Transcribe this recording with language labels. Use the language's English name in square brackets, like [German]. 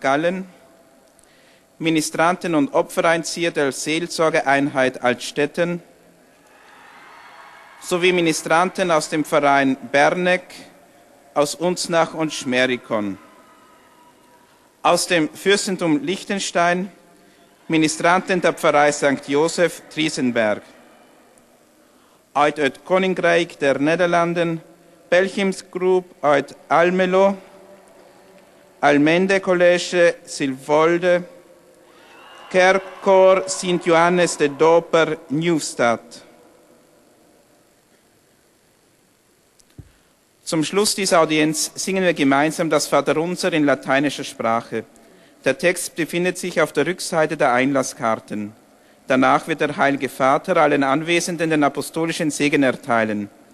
[German] Gallen, Ministranten und Opfereinzieher der Seelsorgeeinheit Altstetten sowie Ministranten aus dem Verein Berneck, aus Unznach und Schmerikon. Aus dem Fürstentum Liechtenstein Ministranten der Pfarrei St. Josef Triesenberg. [Dutch] Uit Koninkrijk der Nederlanden, Pelgrimsgroep uit Almelo, Almende College Silvolde, Kerkkoor Sint Johannes de Doper Nieuwstad. [German] Zum Schluss dieser Audienz singen wir gemeinsam das Vaterunser in lateinischer Sprache. Der Text befindet sich auf der Rückseite der Einlasskarten. Danach wird der Heilige Vater allen Anwesenden den apostolischen Segen erteilen.